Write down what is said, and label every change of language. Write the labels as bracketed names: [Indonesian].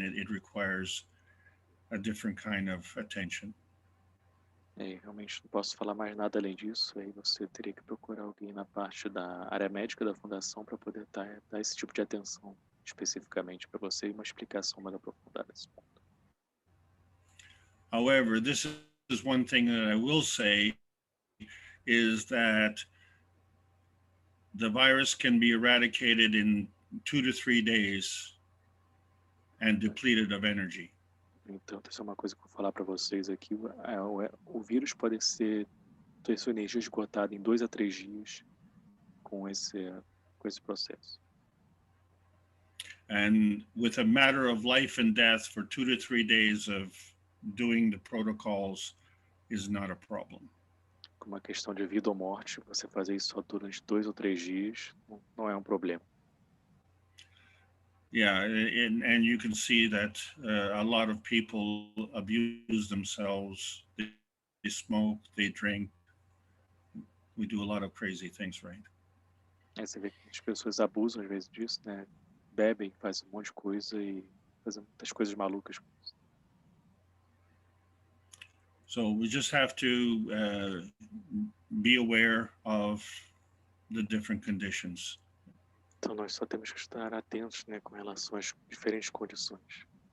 [English] It requires a different kind of attention. [Portuguese] Realmente não posso falar mais nada além disso. Aí você teria que procurar alguém na parte da área médica da fundação para poder dar esse tipo de atenção especificamente para você e uma explicação mais aprofundada desse ponto. [English] However, this is one thing that I will say is that the virus can be eradicated in 2 to 3 days and depleted of energy. [Portuguese] Então, essa é uma coisa que eu vou falar para vocês aqui. O vírus pode ter sua energia esgotada em 2 a 3 dias com esse processo. [English] And with a matter of life and death for 2 to 3 days of doing the protocols is not a problem. [Portuguese] Com uma questão de vida ou morte, você fazer isso só durante 2 ou 3 dias não é um problema. [English] Yeah, and you can see that a lot of people abuse themselves. They smoke, they drink. We do a lot of crazy things, right? [Portuguese] Você vê que as pessoas abusam às vezes disso, né? Bebem, fazem um monte de coisa e fazem muitas coisas malucas. [English] So we just have to be aware of the different conditions. [Portuguese] Então nós só temos que estar atentos, né, com relação às diferentes condições.